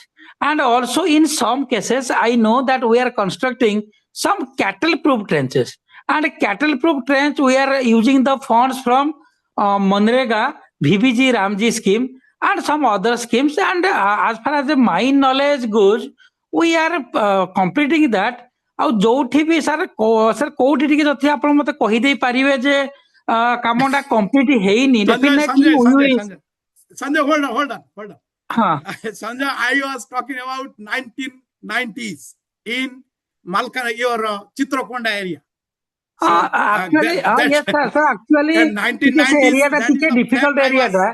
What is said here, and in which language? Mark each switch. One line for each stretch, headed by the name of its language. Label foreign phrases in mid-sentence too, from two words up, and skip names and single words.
English: And also in some cases I know that we are constructing some cattle proof trenches, and cattle proof trench we are using the funds from Manrega, VBG Ramji scheme, and some other schemes. And as far as the my knowledge goes, we are completing that.
Odia: ଆଉ ଯୋଉଠି ବି ସାର୍ ସାର୍ କୋଉଠି ଟିକେ ଯଦି ଆପଣ ମତେ କହିଦେଇ ପାରିବେ ଯେ କାମଟା କମ୍ପ୍ଲିଟ ହେଇନି
English: Sanjay, hold on. Sanjay, I was talking about 1990s in your Chitrakonda area. So, actually, yes, sir. Actually, 1990s area that is a difficult area.